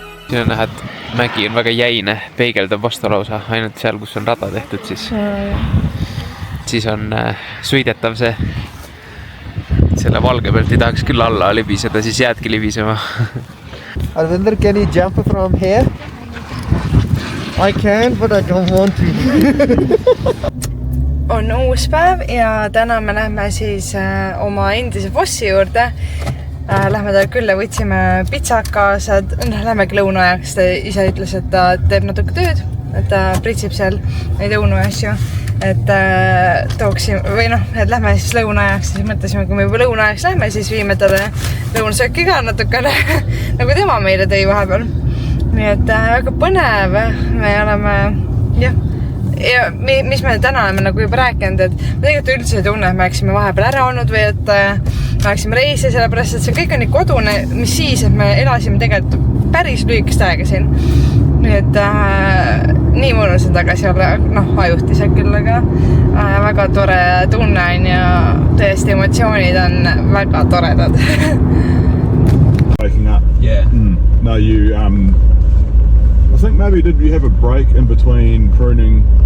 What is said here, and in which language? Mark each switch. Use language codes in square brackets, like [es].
[et] Siin on näha, et mägi on väga jäine, peegeldab vastu lausa, ainult seal, kus on rada tehtud, siis on sõidetav see. Selle valge pealt ei tahaks küll alla libiseda, siis jäädki libisema. [en] Arvinder, can you jump from here? I can, but I don't want to. [et] On uus päev ja täna me lähme siis oma endise bossi juurde. Lähme ta külla, võtsime pitsad kaasa, lähmegi lõunaajaks, ta ise ütles, et ta teeb natuke tööd, et ta pritsib seal neid õunu asju, et tooksime, või et lähme siis lõunaajaks, siis mõtlesime, kui me juba lõunaajaks lähme, siis viime talle lõunasööki ka natukene, nagu tema meile tõi vahepeal. Nii et väga põnev, me oleme, jah, ja mis me täna oleme nagu juba rääkinud, et me tegelikult üldse ei tunne, et me oleksime vahepeal ära olnud või et me oleksime reisi, sellepärast et see kõik on nii kodune, mis siis, et me elasime tegelikult päris lühikest aega siin. Nii et nii mõnus on tagasi olla, ajutiselt küll, aga väga tore tunne on ja tõesti emotsioonid on väga toredad. [en] Waking up. Yeah. No, you I think maybe did you have a break in between pruning?